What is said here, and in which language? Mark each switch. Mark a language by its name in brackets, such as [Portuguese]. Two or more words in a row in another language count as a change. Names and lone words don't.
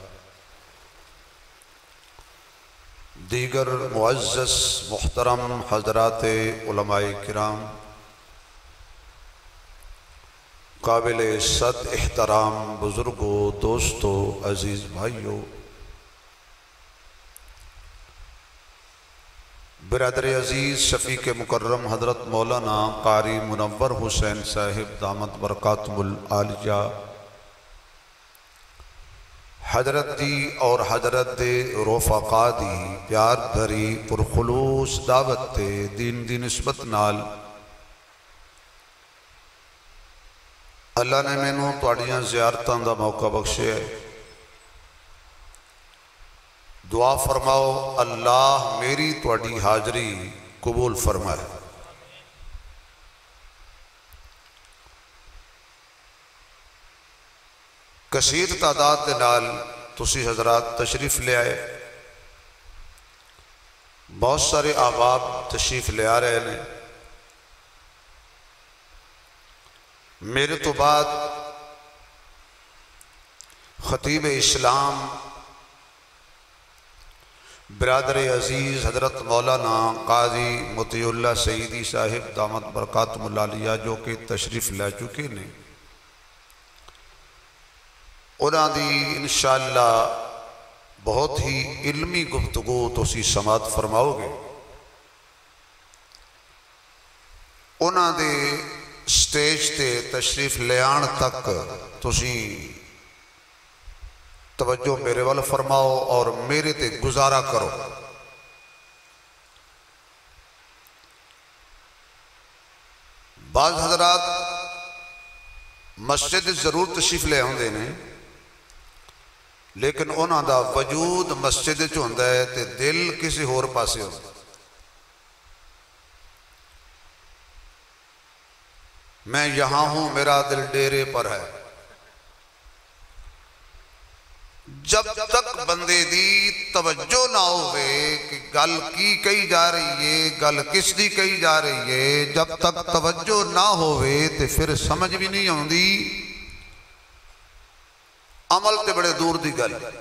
[Urdu] دیگر معزز محترم حضرات علماء کرام قابل صد احترام بزرگوں دوستوں عزیز بھائیوں برادر عزیز شفیق مکرم حضرت مولانا قاری منور حسین صاحب [Arabic] دامت برکاتہم العالیہ [Punjabi] حضرت دی اور حضرت دے رفقا دی پیار بھری پرخلوص دعوت تے دین دی نسبت نال اللہ نے مینوں تواڈیاں زیارتاں دا موقع بخشے دعا فرماؤ اللہ میری تواڈی حاضری قبول فرمائے کثیر تعداد دے نال تسی حضرات تشریف لے آئے بہت سارے احباب تشریف لے آ رہے ہیں میرے تو بعد خطیب اسلام برادر عزیز حضرت مولانا قاضی مطیع اللہ سیدی صاحب [Arabic] دامت برکاتہم العالیہ [Punjabi] جو کہ تشریف لے چکے نے انہاں دی انشاءاللہ بہت ہی علمی گفتگو تسی سماعت فرماؤ گے انہاں دے سٹیج تے تشریف لے آن تک تسی توجہ میرے وال فرماؤ اور میرے تے گزارا کرو بعض حضرات مسجد ضرور تشریف لے آندے نے لیکن انہاں دا وجود مسجد وچ ہوندا ہے تے دل کسی ہور پاسے ہوندا ہے۔ [Urdu] میں یہاں ہوں میرا دل ڈیرے پر ہے۔ [Punjabi] جب تک بندے دی توجہ نہ ہوئے کہ گل کی کہی جا رہی ہے، گل کس دی کہی جا رہی ہے، جب تک توجہ نہ ہوئے تے پھر سمجھ بھی نہیں آندی، عمل تے بڑے دور دی گل۔